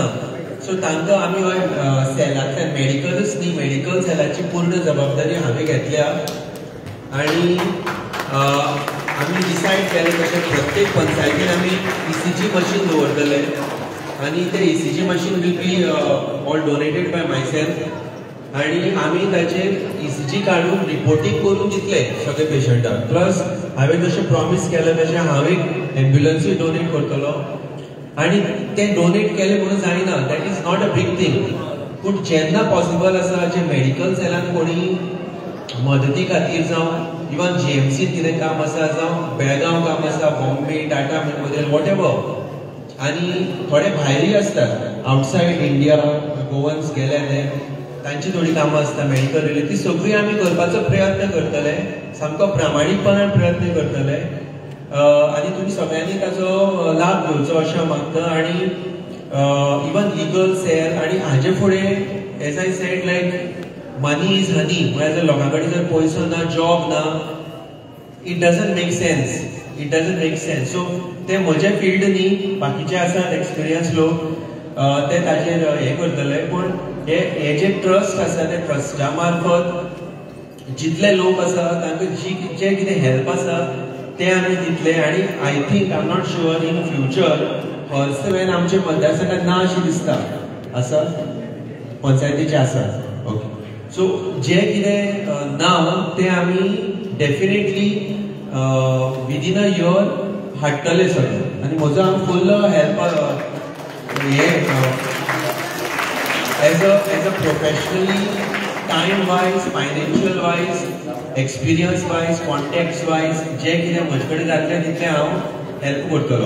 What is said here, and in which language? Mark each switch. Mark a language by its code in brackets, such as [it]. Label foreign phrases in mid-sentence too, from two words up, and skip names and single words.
[kok] सो तांकां आमी सेलांतल्यान मेडिकलच न्ही, मेडिकल सेलाची पूर्ण जबाबदारी हांवें घेतल्या आनी आमी डिसायड केलें तशें प्रत्येक पंचायतीन आमी [en] ECG machine [kok] दवरतले आनी ते [en] ECG machine will be all donated by myself [kok] आनी आमी ताचेर ECG काडून रिपोर्टींग करून दितले सगळे पेशंटाक. प्लस हांवें जशें प्रॉमीस केलें तशें हांव एक एम्ब्युलन्सूय डोनेट करतलो आनी तें डोनेट केलें म्हणून जायना, [en] That is not a big thing. [kok] पूण जेन्ना पॉसिबल आसा जे मेडिकल सेलान कोणी मदती खातीर जावं इवन GMCत कितें काम आसा जावं बेळगांव काम आसा, बॉम्बे, टाटा मेमोरियल [en] whatever [kok] आनी थोडे भायरूय आसतात [en] outside India, [kok] गोवन्स गेले ते तांची थोडी कामां आसता [en] medical related, [kok] ती सगळी आमी करपाचो प्रयत्न करतले, सामको प्रामाणीकपणान प्रयत्न करतले आनी तुमी सगळ्यांनी ताचो लाभ घेवचो अशें मागता. आनी [en] even legal cell [kok] आनी हाजे फुडें [en] as I said like money is honey, [kok] म्हळ्यार जर लोकां कडेन जर पयसो ना, जॉब ना, [en] It doesn't make sense, it doesn't make sense, इट डजंट मेक सेन्स. [kok] सो ते म्हजे फील्ड न्ही, बाकीचे आसात एक्सपिरियन्स लोक ते ताचेर हे करतले. पूण हे जे ट्रस्ट आसा ते ट्रस्टा मार्फत जितले लोक आसा तांकां जे कितें हेल्प आसा ते आमी दितले. आनी [en] I think I am not sure in future horseman [kok] आमचे मतदारसंघात ना अशें दिसता, आसा पंचायतीचे आसा. [en] okay, so [kok] जे कितें ना ते आमी [en] definitely within a year [kok] हाडटले सगळे आनी म्हजो हांव [en] full help [kok] हे [en] as a professionally time wise, financial wise, experience wise, contacts wise [kok] जे कितें म्हजे कडेन जातलें तितलें हांव हेल्प करतलो.